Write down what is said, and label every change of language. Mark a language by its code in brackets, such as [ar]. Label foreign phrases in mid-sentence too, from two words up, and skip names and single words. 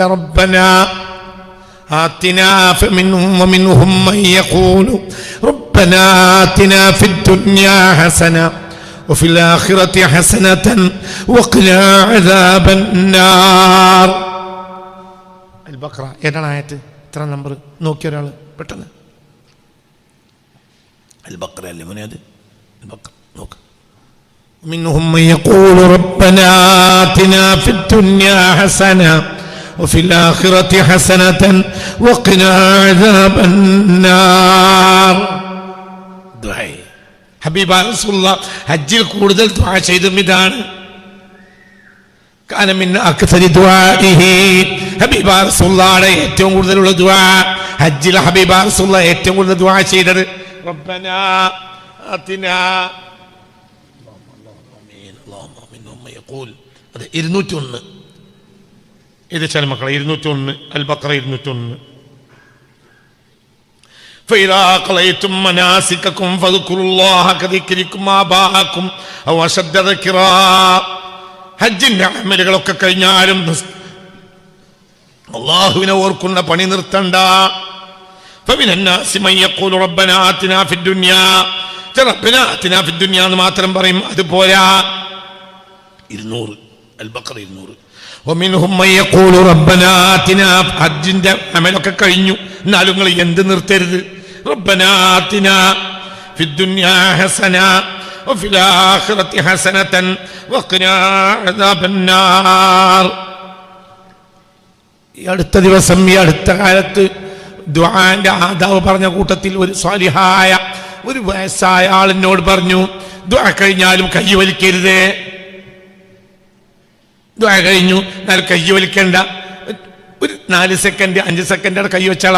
[ar] ربنا آتنا فمنهم ومنهم من يقول ربنا آتنا في الدنيا حسنة وفي الآخرة حسنة وقنا عذاب النار. [ml] അൽ ബഖറ ഏതാണ് ആയത്ത്? എത്ര നമ്പർ നോക്കിയ ഒരാൾ പെട്ടെന്ന്? അൽ ബഖറ അല്ലേ മോനെ? അത് [ar] منهم من يقول ربنا آتنا في الدنيا حسنة وفي الآخرة حسنة وقنا عذاب النار. [ml] ദുആ. ഹബീബ റസൂലുള്ളാഹ് ഹജ്ജിൽ കൂടുതൽ ദുആ ചെയ്തത് ഇതാണ്. [ar] كان من أكثر دعائه, [ml] ഹബീബ റസൂലുള്ളാഹിയുടെ ഏറ്റവും കൂടുതലുള്ള ദുആ ഹജ്ജിൽ ഹബീബ റസൂലുള്ളാഹ് ഏറ്റവും കൂടുതൽ ദുആ ചെയ്തത് [ar] ربنا آتنا. [ml] അത് 201. ഇത് ചില മക്കളെ 201 അൽ ബഖറ 201. [ar] فإذا قضيتم مناسككم فاذكروا الله كذكركم آباءكم أو أشد ذكرا. [ml] ഹജ്ജിന്റെ അമലുകളൊക്കെ കഴിഞ്ഞാലും അല്ലാഹുവിനെ ഓർക്കുന്ന പണി നിർത്തണ്ട. [ar] فمن الناس من يقول ربنا آتنا في الدنيا ربنا آتنا في الدنيا [ml] എന്ന് മാത്രം പറയും, അത് പോരാ. 200 അൽ-ബഖറ 200. [ar] ومنهم من يقول ربنا آتنا, [ml] ഹജ്ജിന്റെ അമലൊക്കെ കഴിഞ്ഞു, എന്നാലും നിങ്ങൾ എന്ത് നിർത്തരുത്. [ar] ربنا آتنا في الدنيا حسنة وفي الآخرة حسنة وقنا عذاب النار. [ml] ഈ അടുത്ത ദിവസം, ഈ അടുത്ത കാലത്ത് ദുആന്റെ ആദാബ് പറഞ്ഞ കൂട്ടത്തിൽ ഒരു സ്വാലിഹായ ഒരു വയസ്സായ ആളിനോട് പറഞ്ഞു, ദുആ കഴിഞ്ഞാലും കൈ വലിക്കരുതേ. ദുആ കഴിഞ്ഞു, എന്നാൽ കൈ വലിക്കണ്ട, ഒരു 4 സെക്കൻഡ് 5 സെക്കൻഡ് അവിടെ കൈ വെച്ചാളാ.